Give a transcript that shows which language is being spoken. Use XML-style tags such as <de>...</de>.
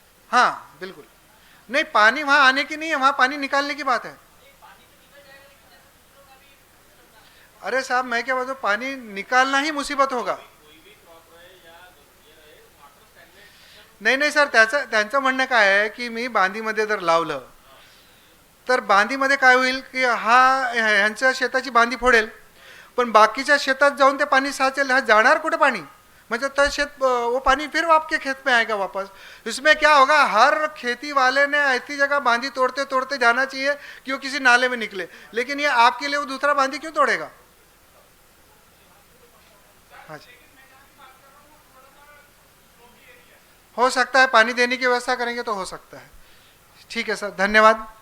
<hi>हाँ बिल्कुल। नहीं, पानी वहाँ आने की नहीं है, वहाँ पानी निकालने की बात है। अरे साहब मैं क्या बताऊँ, पानी निकालना ही मुसीबत होगा।</hi> <mr>नाही नाही सर, त्यांचं म्हणणं काय आहे की मी बांधीमध्ये जर लावलं तर बांधीमध्ये काय होईल की ह्यांच्या शेताची बांधी फोडेल, पण बाकीच्या शेतात जाऊन ते पाणी साचेल, हा जाणार कुठे पाणी?</mr> <hi>मतलब तो खेत, वो पानी फिर आपके खेत में आएगा वापस। इसमें क्या होगा, हर खेती वाले ने ऐसी जगह बांधी तोड़ते तोड़ते जाना चाहिए कि वो किसी नाले में निकले, लेकिन ये आपके लिए वो दूसरा बांधी क्यों तोड़ेगा? हाँ जी, हो सकता है पानी देने की व्यवस्था करेंगे तो हो सकता है। ठीक है सर, धन्यवाद।</hi>